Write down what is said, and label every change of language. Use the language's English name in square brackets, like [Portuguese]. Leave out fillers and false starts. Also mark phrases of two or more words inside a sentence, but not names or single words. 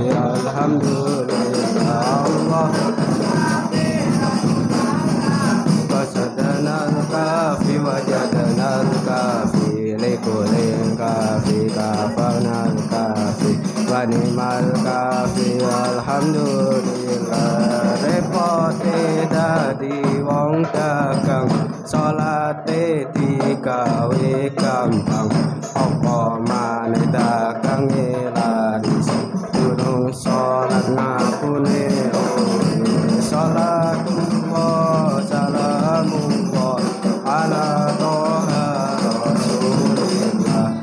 [Arabic] الحمد لله الله قصدنا الكافي وجدنا الكافي لكل كافي كفانا الكافي ونعم الكافي. [Javanese] Alhamdulillah repote dadi wong dagang salate digawe gampang. Apa maneh dagange laris durung salat ngapune [Arabic] صلاة الله سلام الله على طه رسول الله.